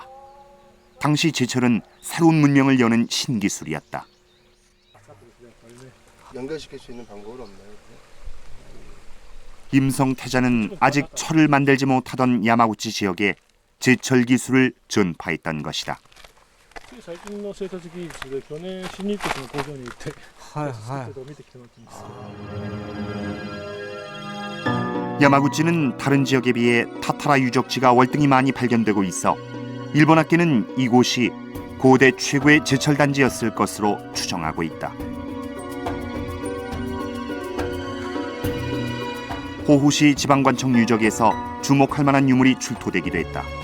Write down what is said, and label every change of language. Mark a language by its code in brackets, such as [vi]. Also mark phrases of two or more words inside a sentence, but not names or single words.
[ko] 당시 제철은 새로운 문명을 여는 신기술이었다. 연결시킬 수 있는 방법은 없나요? 임성태자는 아직 철을 만들지 못하던 야마구치 지역에 제철 기술을 전파했던 것이다. [ja] 最近の製鉄技術で去年新日鉄の工場に行って見てきてもらったんですけど [ko] 야마구치는 다른 지역에 비해 타타라 유적지가 월등히 많이 발견되고 있어 일본학계는 이곳이 고대 최고의 제철 단지였을 것으로 추정하고 있다. 호후시 지방관청 유적에서 주목할 만한 유물이 출토되기도 했다.